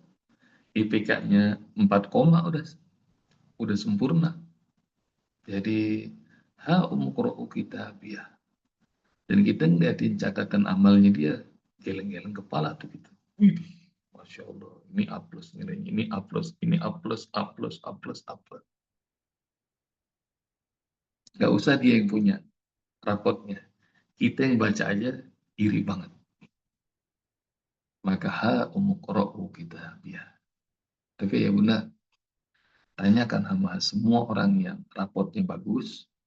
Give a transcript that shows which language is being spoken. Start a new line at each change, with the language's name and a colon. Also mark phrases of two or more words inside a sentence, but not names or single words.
Indonesian: IPK-nya 4 koma udah sempurna.
Arabic: Jadi اقرءوا كتابيه.
Indonesian: Dan kita ngeliatin catatan amalnya dia, geleng-geleng kepala tuh gitu.
Arabic: ما شاء الله,
Indonesian: ini
English: A plus
Indonesian: nilainya, ini
English: A plus,
Indonesian: ini
English: A plus, A plus, A plus, A plus.
Indonesian: Gak usah dia yang punya rapotnya. Kita yang baca aja iri banget. Maka
Arabic: اقرءوا كتابيه.
Indonesian: Tapi ya bunda, tanyakan sama semua orang yang rapotnya bagus.